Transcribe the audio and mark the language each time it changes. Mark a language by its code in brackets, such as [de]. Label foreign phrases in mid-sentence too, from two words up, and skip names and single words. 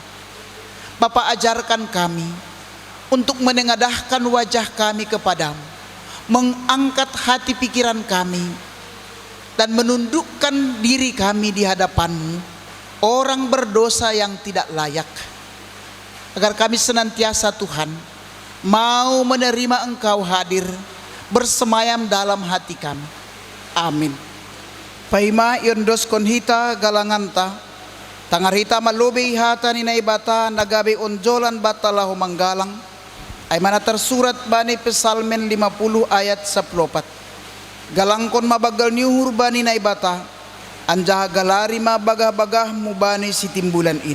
[id] Bapa, ajarkan kami untuk menengadahkan wajah kami kepadamu, mengangkat hati pikiran kami, dan menundukkan diri kami di hadapan-Mu, orang berdosa yang tidak layak. Agar kami senantiasa Tuhan mau menerima Engkau hadir bersemayam dalam hati kami. Amin. [bts] Paima yondos konhita galanganta, tangarita malobe ihata ni naibata nagabe onjolan batalahu manggalang. Ay mana tersurat bani Pesalmen 50 ayat 14. Galangkon mabagal niuhur bani naibata, anjaha galari mabagah-bagah mubani si timbulan in.